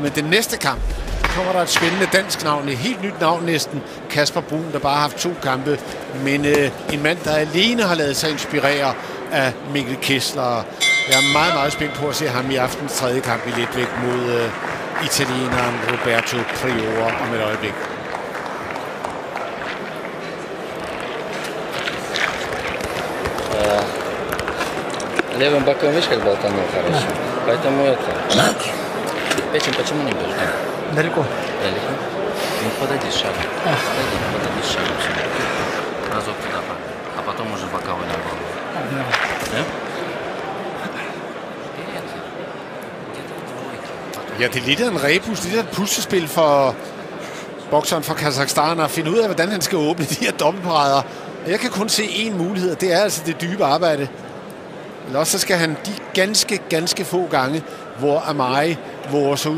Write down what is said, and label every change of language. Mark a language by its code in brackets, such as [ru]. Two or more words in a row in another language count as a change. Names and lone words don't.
[da] Men den næste kamp kommer der et spændende dansk navn, et helt nyt navn næsten, Kasper Bruun, der bare har haft 2 kampe, men en mand, der alene har ladet sig inspirere af Mikkel Kessler. Jeg er meget, meget spændt på at se ham i aftens 3. kamp i letvægt mod italieneren Roberto Priore om et øjeblik. [ru] Левым боком, видишь, как болтанул хорошо. Поэтому это... Петин, почему не бьешь? Далеко. Далеко? Ну, подойди шагом. Подойди шагом. Разок туда, а потом уже боковой на голову. Да? [da] Ja, det er lidt af en rebus, lidt af et puslespil for bokseren fra Kazakhstan at finde ud af, hvordan han skal åbne de her dobbeltparader. Jeg kan kun se én mulighed, og det er altså det dybe arbejde. Eller også så skal han de ganske få gange, hvor Amari våger sig ud i noget.